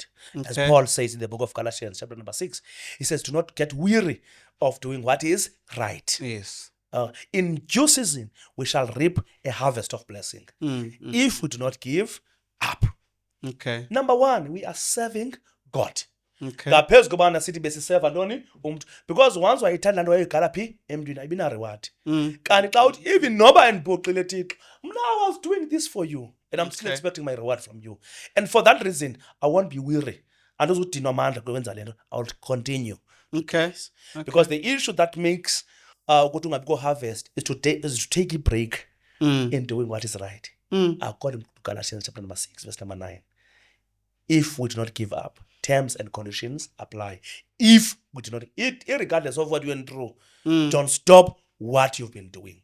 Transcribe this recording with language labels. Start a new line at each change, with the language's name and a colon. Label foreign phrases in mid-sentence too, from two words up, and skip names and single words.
English: As Paul says in the book of Galatians, chapter number 6, he says, do not get weary of doing what is right. Yes. In due season, we shall reap a harvest of blessing if we do not give up. Number one, we are serving God.
Xhosa: Ngaphezu kobana sithi besiseva ntoni umntu,
English: because once
Xhosa: wayithanda nto wayigala phi emntwini ayibina reward. Kanti xa uthi
English: even
Xhosa: noba andibhoxile Thixo, mna
English: I was doing this for you and I'm still expecting my reward from you. And for that reason, I won't be weary.
Xhosa: Andizudinwa amandla kwenza le nto.
English: I will continue. Because the issue that makes
Xhosa: ukuthi ungabikho
English: harvest is to take a break in doing what is right. According to Galatians chapter number 6, verse number 9. If we do not give up, terms and conditions apply. If we do not, regardless of what you went through, don't stop what you've been doing.